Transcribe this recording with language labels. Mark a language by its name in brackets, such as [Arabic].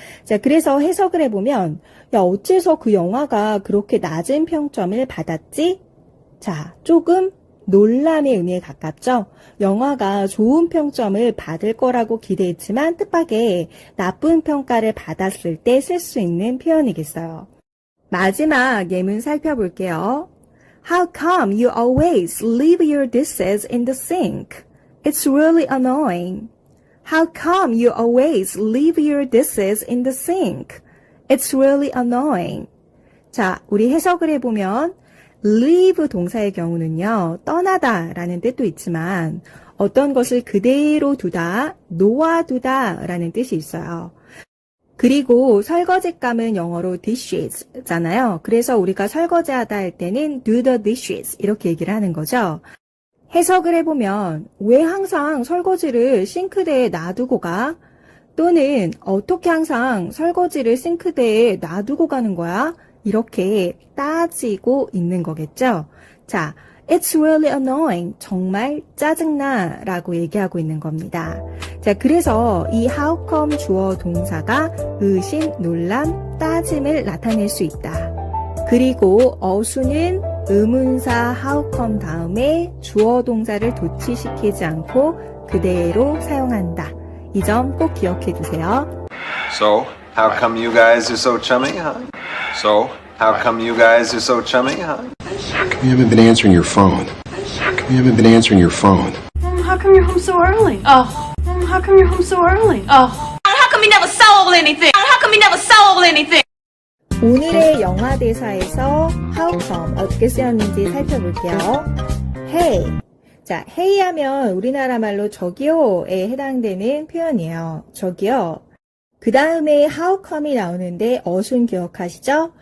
[Korean] 자, 그래서 해석을 해보면 야, 어째서 그 영화가 그렇게 낮은 평점을 받았지? 자, 조금 놀람의 의미에 가깝죠? 영화가 좋은 평점을 받을 거라고 기대했지만 뜻밖의 나쁜 평가를 받았을 때 쓸 수 있는 표현이겠어요. 마지막 예문 살펴볼게요. [English] How come you always leave your dishes in the sink? It's really annoying. How come you always leave your dishes in the sink? It's really annoying. [Korean] 자, 우리 해석을 해보면 leave 동사의 경우는요, 떠나다 라는 뜻도 있지만 어떤 것을 그대로 두다, 놓아두다 라는 뜻이 있어요. 그리고 설거지감은 영어로 dishes잖아요. 그래서 우리가 설거지하다 할 때는 [English] do the dishes [Korean] 이렇게 얘기를 하는 거죠. 해석을 해보면 왜 항상 설거지를 싱크대에 놔두고 가? 또는 어떻게 항상 설거지를 싱크대에 놔두고 가는 거야? 이렇게 따지고 있는 거겠죠. [English] 자, It's really annoying. [Korean] 정말 짜증나 라고 얘기하고 있는 겁니다. 자, 그래서 이 how come 주어 동사가 의심, 논란, 따짐을 나타낼 수 있다. 그리고 어수는 의문사 how come 다음에 주어 동사를 도치시키지 않고 그대로 사용한다. 이 점 꼭 기억해 두세요. [English] So, how come you guys are so chummy, huh? So, how come you guys are so chummy, huh? come you haven't been answering your phone? How come you haven't been answering your phone? How come you're home so early? Oh. How come you're home so early? Oh. How come you never sold anything? How come you never sold anything? [Korean] 오늘의 영화 대사에서 how come 어떻게 쓰였는지 살펴볼게요. [English] Hey. [Korean] 자, hey 하면 우리나라 말로 저기요에 해당되는 표현이에요. 저기요. 그 다음에 how come이 나오는데 어순 기억하시죠?